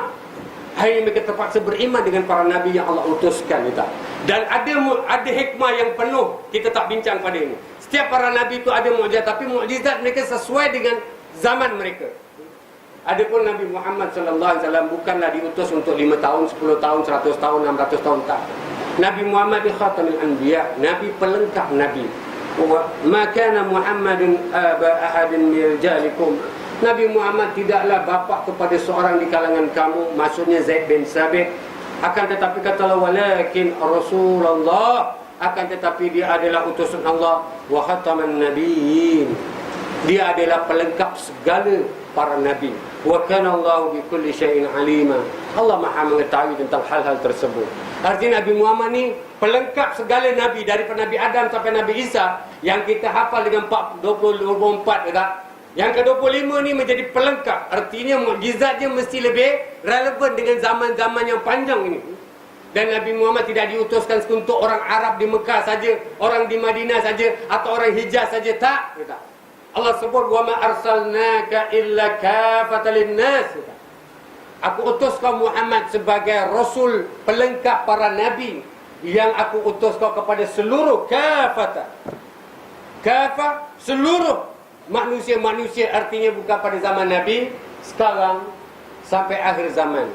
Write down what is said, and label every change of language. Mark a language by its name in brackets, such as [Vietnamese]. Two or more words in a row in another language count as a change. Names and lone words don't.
[Malay] Akhirnya mereka terpaksa beriman dengan para Nabi yang Allah utuskan. Dan ada hikmah yang penuh, kita tak bincang pada ini. Setiap para Nabi itu ada mukjizat, tapi mukjizat mereka sesuai dengan zaman mereka. Adapun Nabi Muhammad SAW bukanlah diutus untuk 5 tahun, 10 tahun, 100 tahun, 600 tahun, tak. Nabi Muhammad di [Arabic] خاتم الأنبياء, [Malay] Nabi pelengkap Nabi. [Arabic] ما كان محمد أبا أحد من رجالكم. [Malay] Nabi Muhammad tidaklah bapa kepada seorang di kalangan kamu, maksudnya Zaid bin Sabit. Akan tetapi kata Allah, [Arabic] ولكن رسول الله, [Malay] akan tetapi dia adalah utusan Allah, [Arabic] وخاتم النبيين. [Malay] Dia adalah pelengkap segala para nabi. [Arabic] وكان الله بكل شيء عليما. [Malay] Allah Maha mengetahui tentang hal-hal tersebut. Artinya Nabi Muhammad ni pelengkap segala nabi, daripada Nabi Adam sampai Nabi Isa yang kita hafal dengan 24 tak? Yang ke-25 ni menjadi pelengkap. Artinya mukjizatnya mesti lebih relevan dengan zaman-zaman yang panjang ini. Dan Nabi Muhammad tidak diutuskan untuk orang Arab di Mekah saja, orang di Madinah saja, atau orang Hijaz saja, tak? Allah sebut, [Arabic] وما أرسلناك إلا كافة للناس. [Malay] Aku utus kau Muhammad sebagai rasul pelengkap para nabi, yang aku utus kau kepada seluruh kafatan. Kafah, seluruh manusia-manusia, artinya bukan pada zaman Nabi, sekarang sampai akhir zaman.